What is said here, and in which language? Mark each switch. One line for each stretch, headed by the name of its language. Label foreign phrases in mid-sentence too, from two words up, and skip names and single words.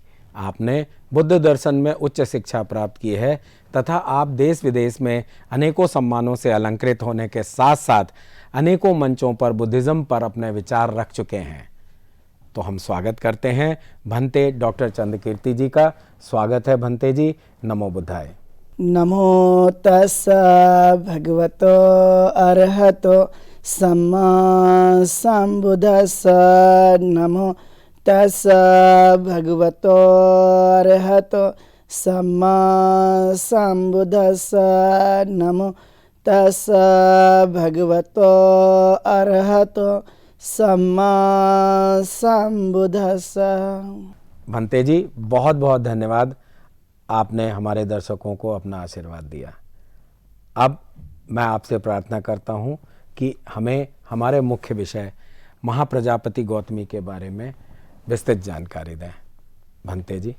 Hindi: आपने बुद्ध दर्शन में उच्च शिक्षा प्राप्त की है तथा आप देश विदेश में अनेकों सम्मानों से अलंकृत होने के साथ साथ अनेकों मंचों पर बुद्धिज्म पर अपने विचार रख चुके हैं। तो हम स्वागत करते हैं भंते डॉक्टर चंद्रकीर्ति जी का। स्वागत है भंते जी।
Sanskrit: नमो बुद्धाय।
Pali: नमो तस्सा भगवतो अरहतो सम्मा संबुद्धस्सा। नमो तस्सा भगवतो अरहतो सम्मा संबुद्धस्सा। नमो तस्सा भगवतो अरहतो सम्मा संबुद्धस्सा।
Hindi: भंते जी बहुत बहुत धन्यवाद, आपने हमारे दर्शकों को अपना आशीर्वाद दिया। अब मैं आपसे प्रार्थना करता हूं कि हमें हमारे मुख्य विषय महाप्रजापति गौतमी के बारे में विस्तृत जानकारी दें। भंते जी।